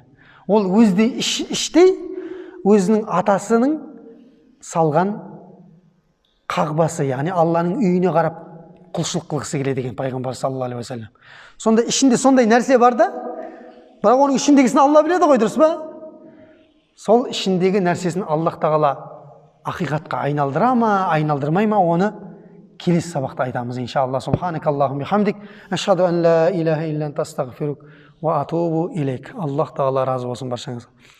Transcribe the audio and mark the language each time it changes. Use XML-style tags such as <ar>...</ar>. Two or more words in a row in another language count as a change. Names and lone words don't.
<kk>Ол іштей өзінің атасының салған қағбасы, яғни Алланың үйіне қарап құлшылық қылғысы келеді екен пайғамбар</kk> <ar>صلى الله عليه وسلم.</ar> <kk>Сонда ішінде сондай нәрсе бар да, бірақ оның ішіндегісін Алла біледі ғой, дұрыс па? Сол ішіндегі нәрсесін Аллах тағала ақиқатқа айналдыра ма, айналдырмай ма, оны келесі сабақта айтамыз иншалла.</kk> <ar>سبحانك اللهم بحمدك، أشهد أن لا إله إلا أنت أستغفرك وأتوب إليك.</ar> <kk>Аллах тағала разы болсын баршаңызға.</kk>